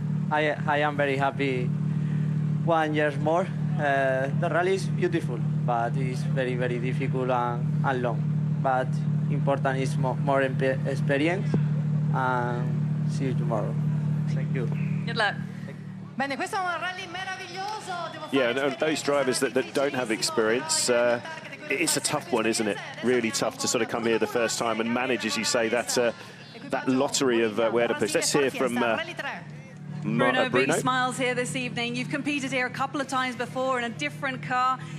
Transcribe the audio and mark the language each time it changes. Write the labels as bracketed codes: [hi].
[en] I am very happy 1 year more. The rally is beautiful, but it's very, very difficult and long. But important is more experience, and see you tomorrow. Thank you. Good luck. [it] Bene, questo è un rally meraviglioso. [en] Yeah, no, those drivers that don't have experience, it's a tough one, isn't it? Really tough to sort of come here the first time and manage, as you say, that lottery of where to push. Let's hear from Bruno. Big smiles here this evening. You've competed here a couple of times before in a different car.